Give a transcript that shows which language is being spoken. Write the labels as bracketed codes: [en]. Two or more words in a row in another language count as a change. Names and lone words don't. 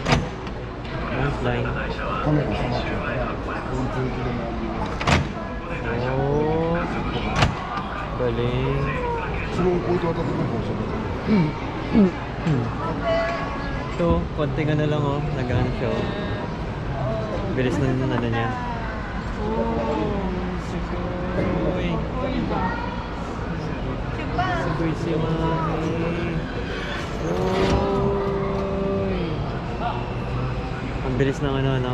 [en] Nice line. [ja] カメラ収まっちゃうから、この続きでも [tl] Oh. Galing. [ja] それを置いて渡ってくるかもしれない。 [tl] Ito, konting ano lang oh. Nag-ano siya oh. Bilis na ano niya. Uy. Sugoi si Mami. Uy. Ang bilis ng ano.